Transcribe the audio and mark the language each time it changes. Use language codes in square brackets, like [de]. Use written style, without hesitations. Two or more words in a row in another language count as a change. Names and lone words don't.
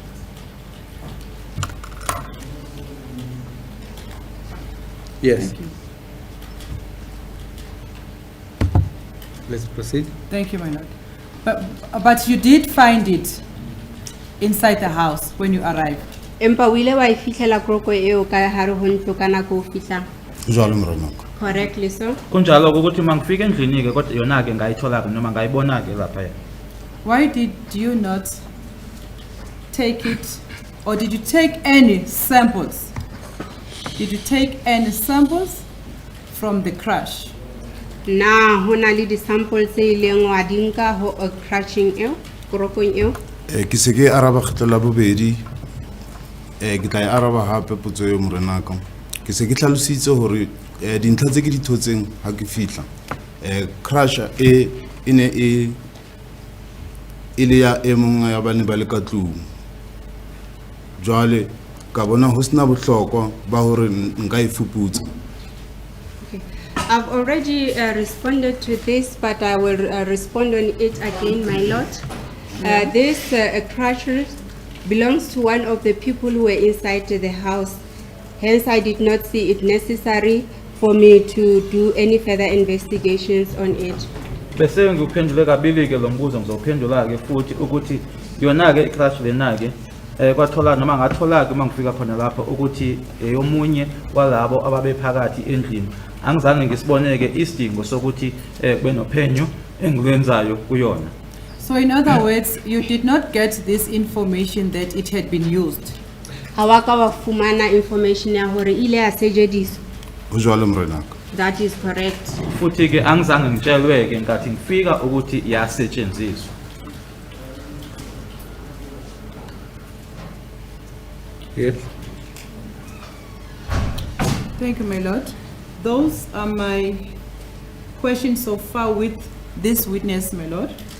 [en] Yes. Thank you. Let's proceed. Thank you, my lord. But you did find it inside the house when you arrived. [st] Empa o ile wa e fihlela kroko eo ka hare ho ntlo ka nako o fihlang. Jwale morenaka. [en] Correctly so. [zu] Kunjalo ukuthi mangifika endlini ke kodwa yona ke ngayithola ke noma ngayibona ke lapha. [en] Why did you not take it, or did you take any samples? Did you take any samples from the crash? [st] Na hona le di samples tse ileng wa di nka ho crashing eo, krokong eo. Ke se ke araba kgetlo la bobedi. Ke tla e araba hape potso eo morenaka. Ke se ke tlhalositse hore dintlha tse ke di thotseng ha ke fihla. Crash e ine ile ya emong ya bane ba le ka tlung. Jwale ka bona ho sena bohlokwa ba hore nka e fuputsa. [en] I've already responded to this, but I will respond on it again, my lord. These crashes belongs to one of the people who were inside the house. Hence, I did not see it necessary for me to do any further investigations on it. [zu] Bese ngikuphendule kabili ke lo mbuzo ngizophendula ke futhi ukuthi yona ke icrash lena ke kwathola noma ngathola ke mangifika khona lapha ukuthi yomunye walabo ababephakathi endlini angizange ngisiboneke isidingo sokuthi kube nophenyo engikwenzayo kuyona. [en] So in other words, you did not get this information that it had been used. [st] Hawaka wafumana information ya hore ile yasetshenziswa. Ho jwalo morenaka. [en] That is correct. [zu] Futhi ke angizange ngitshelwe ke ngathi ngifika ukuthi yasetshenziswa. [en] Yes. Thank you, my lord. Those are my questions so far with this witness, my lord.